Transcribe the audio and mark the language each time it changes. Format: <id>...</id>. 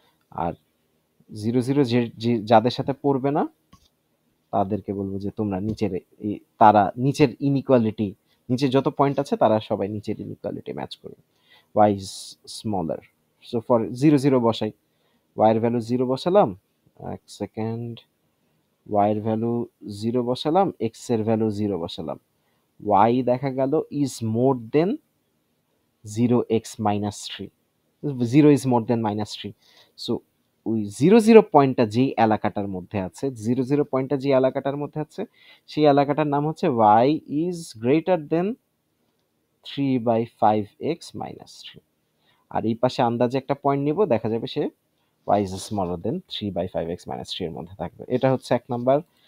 <bn>আর 0 0 যাদের সাথে পড়বে না তাদেরকে বলবো যে তোমরা তারা নিচের ইনইকুয়ালিটি, নিচে যত পয়েন্ট আছে তারা সবাই নিচের ইনইকুয়ালিটি ম্যাচ করবে।</bn> <en>y is smaller, so for 0 0</en> <bn>বসাই, y এর ভ্যালু 0 বসালাম, এক সেকেন্ড, y এর ভ্যালু 0 বসালাম, x এর ভ্যালু 0 বসালাম, y দেখা গেল</bn> <en>is more than 0x minus 3,</en> <bn>0 is more than minus 3। So ওই 0 0 পয়েন্টটা যেই এলাকাটার মধ্যে আছে, 0 0 পয়েন্টটা যে এলাকাটার মধ্যে আছে, সেই এলাকাটার নাম হচ্ছে</bn> <en>y is greater than 3/5x minus 3।</en> <bn>আর এই পাশে আন্দাজে একটা পয়েন্ট নিব, দেখা যাবে সে</bn> <en>y is smaller than 3/5x minus 3</en> <bn>এর মধ্যে থাকবে। এটা হচ্ছে 1 নাম্বার।</bn>